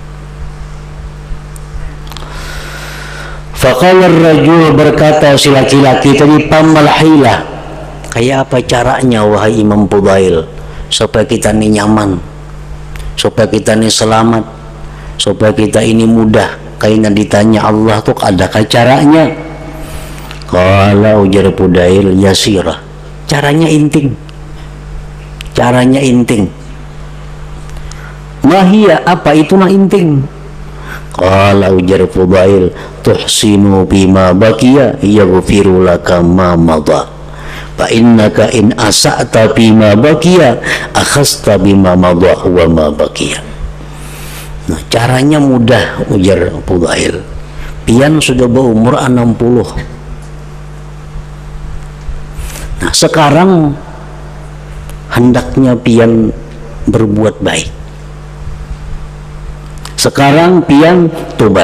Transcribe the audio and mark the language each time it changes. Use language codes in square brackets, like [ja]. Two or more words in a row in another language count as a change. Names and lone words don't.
[ar] فقال الرجل, [bjn] berkata si laki-laki tadi, [ar] فما الحيلة, [bjn] kayak apa caranya wahai Imam Fudail supaya kita ini nyaman, supaya kita ini selamat, supaya kita ini mudah kayaknya ditanya Allah tuh adakah caranya? Kalau ujar Fudail, yasirah, caranya inting. Caranya inting. Mahia, apa itu nah inting? [ar] قال [bjn] ujar Fudail, [ar] تحسن فيما بقي يغفر لك ما مضى. فإنك إن أسأت فيما بقي أخذت بما مضى وما بقي. [bjn] Nah, caranya mudah ujar Fudail. Pian sudah berumur 60. Nah, sekarang hendaknya pian berbuat baik. Sekarang pian tobat.